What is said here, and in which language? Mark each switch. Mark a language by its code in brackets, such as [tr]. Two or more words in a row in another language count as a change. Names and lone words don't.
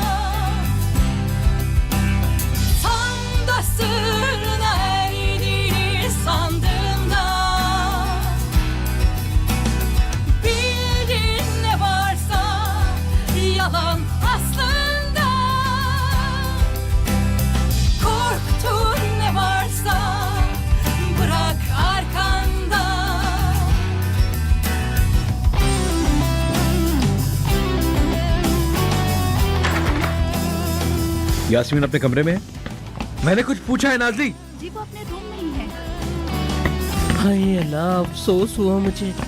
[tr] Tam da sırrına erdiğini sandığında bildin ne varsa yalan aslında. Korktun ne varsa bırak arkanda. [hi] यास्मीन अपने कमरे में है? मैंने कुछ पूछा है नाजी? जी, वो अपने रूम में ही है। हाय अल्लाह, अफसोस हुआ मुझे।